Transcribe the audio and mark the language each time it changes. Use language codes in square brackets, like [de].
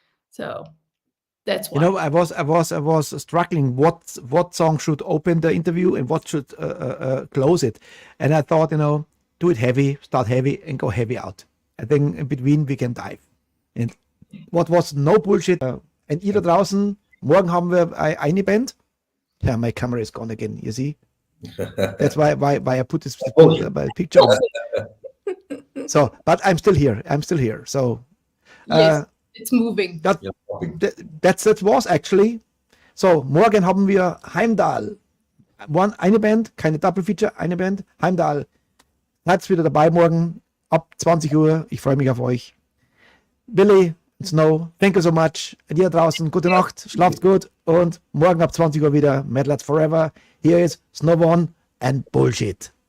[en] So that's why. I was struggling what song should open the interview and what should close it. And I thought, do it heavy, start heavy and go heavy out. I think in between we can dive. And what was no bullshit. [de] And ihr da draußen, morgen haben wir eine Band. [en] Yeah, my camera is gone again, you see? That's why I put this picture on. So, but I'm still here. So, yes, it's moving. That was actually. [de] So, morgen haben wir Heimdall. Eine Band, keine Double Feature, eine Band, Heimdall. Seid wieder dabei morgen ab 20 Uhr. Ich freue mich auf euch. [en] Billy, Snow, thank you so much. [de] Und ihr draußen, gute Nacht, schlaft gut und morgen ab 20 Uhr wieder METALHEADS FOREVER. [en] Here is Snovonne and Bullshit.